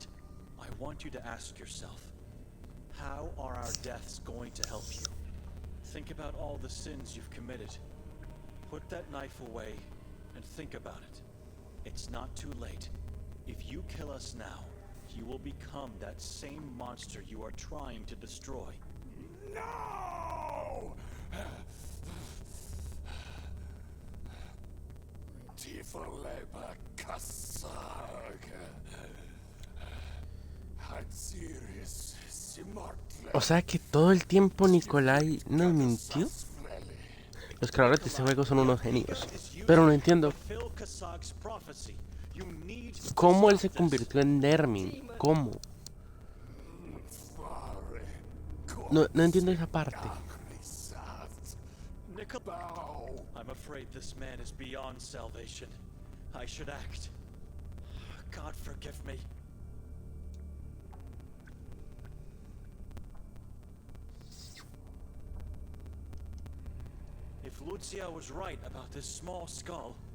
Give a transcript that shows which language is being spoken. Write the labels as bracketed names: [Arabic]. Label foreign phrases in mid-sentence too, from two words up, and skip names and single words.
[English] I want you to ask yourself, how are our deaths going to help you? Think about all the sins you've committed. Put that knife away and think about it. It's not too late. If you kill us now, you will become that same monster you are trying to destroy. No! Tifoleba Kasag. Hatsiris Simartle. [Spanish] O sea que todo el tiempo Nikolai nos mintió. Los creadores de este juego son unos genios. Pero no entiendo cómo él se convirtió en Nermin. ¿Cómo? No entiendo esa parte. [English] I'm afraid this man is beyond salvation. I should act. God forgive me. If Lucia was right about this small skull...